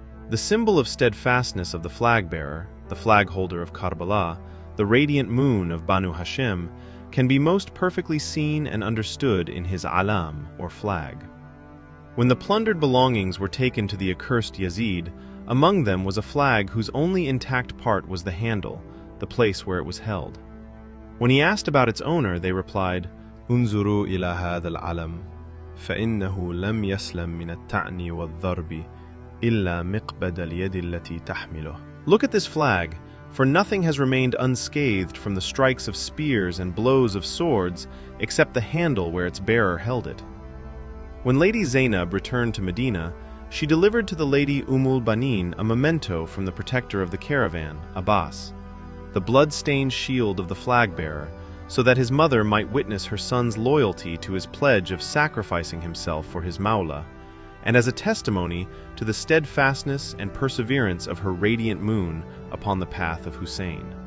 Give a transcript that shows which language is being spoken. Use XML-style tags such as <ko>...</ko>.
<en>The symbol of steadfastness of the flag-bearer, the flag-holder of Karbala, the radiant moon of Banu Hashim, can be most perfectly seen and understood in his alam, or flag. When the plundered belongings were taken to the accursed Yazid, among them was a flag whose only intact part was the handle, the place where it was held. When he asked about its owner, they replied,</en> <ar>"انظروا إلى هذا العلم فإنه لم يسلم من الطعن والضرب إلا مقبض اليد التي تحمله."</ar> <en>Look at this flag, for nothing has remained unscathed from the strikes of spears and blows of swords except the handle where its bearer held it. When Lady Zainab returned to Medina, she delivered to the Lady al-Banin a memento from the protector of the caravan, Abbas, the blood-stained shield of the flag-bearer, so that his mother might witness her son's loyalty to his pledge of sacrificing himself for his Mawla, and as a testimony to the steadfastness and perseverance of her radiant moon upon the path of Hussein.</en>